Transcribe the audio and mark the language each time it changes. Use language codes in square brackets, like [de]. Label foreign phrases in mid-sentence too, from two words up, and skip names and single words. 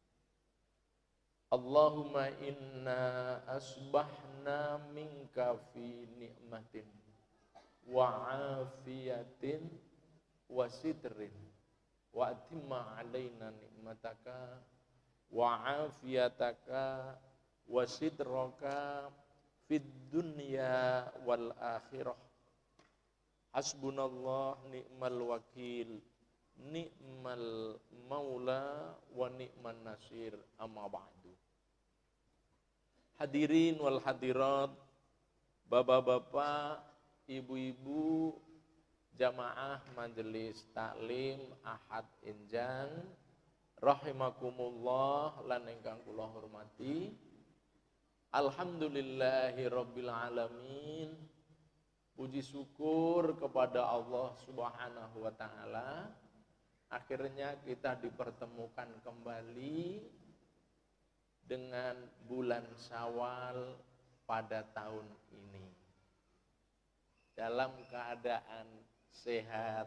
[ar] اللهم إنا أصبحنا منك في نعمة وعافية وستر فأتمم علينا نعمتك وعافيتك وسترك في الدنيا والآخرة. حسبنا الله نعم الوكيل نعم المولى ونعم النصير أما بعد. الحاضرين والحاضرات, [id] bapak-bapak, ibu-ibu, jamaah majelis taklim Ahad Enjang, rahimakumullah [jv] lan ingkang kula hormati. [ar] الحمد لله رب العالمين. [id] Puji syukur kepada Allah [ar] سبحانه وتعالى. [id] Akhirnya kita dipertemukan kembali dengan bulan Syawal pada tahun ini dalam keadaan sehat.